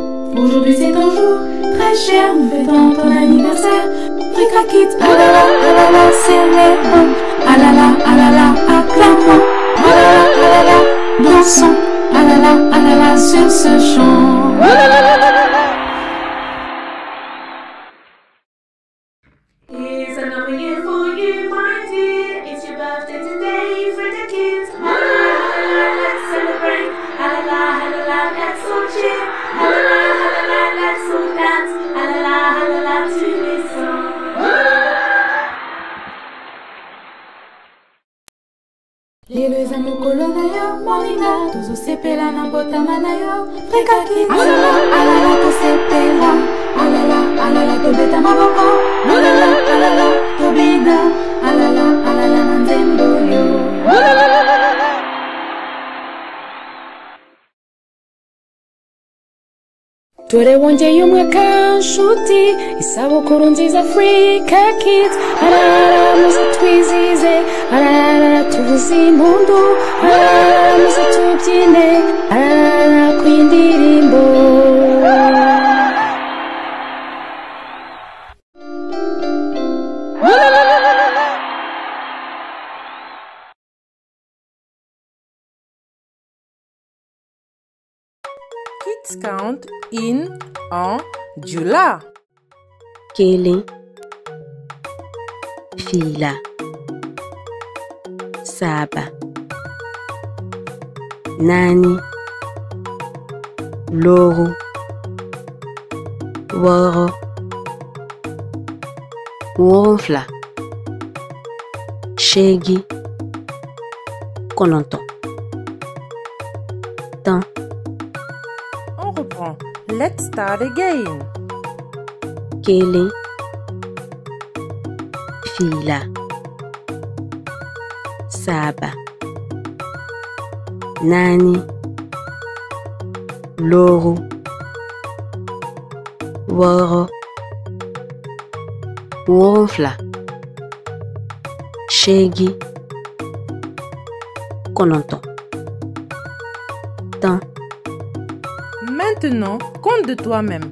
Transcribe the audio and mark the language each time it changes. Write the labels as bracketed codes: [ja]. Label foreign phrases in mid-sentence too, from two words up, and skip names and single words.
[fr] Aujourd'hui c'est ton jour, très cher, nous fêtons ton anniversaire. Frikakit, alala, célébrons. Alala, acclamons. Alala, dansons. Alala, sur ce chant. [en] Here's another year for you, my dear. It's your birthday today, Frikakit. Alala, let's celebrate. Alala, let's all cheer. Alala, let's all dance. Alala, to this song. [ln] Lilus anu kolonayo, moninga, tuzo sepela na botamanayo. Frikakit, alala, to sepela. Alala, to beta maboko. Alala, to bina. Alala, nanzembo yo. [rw] Tore wonje yumwaka nshuti isabukuru nziza Frikakit. Alala, muze twizize. Alala, tuvuze impundu. Alala, muze tubyine. Alala, kwindirimbo. [en] Kids count in en Jula. [dyu] Kele, Fila, Saba, Nani, Loro, Woro, Wonfla, Shegi, Kononton. Tan. [fr] On reprend. [en] Let's start again. [dyu] Kele, Fila, Saba, Nani, Loro, Woro, Wonfla, Shegi, Kononton. Tan. [fr] Maintenant, compte de toi-même.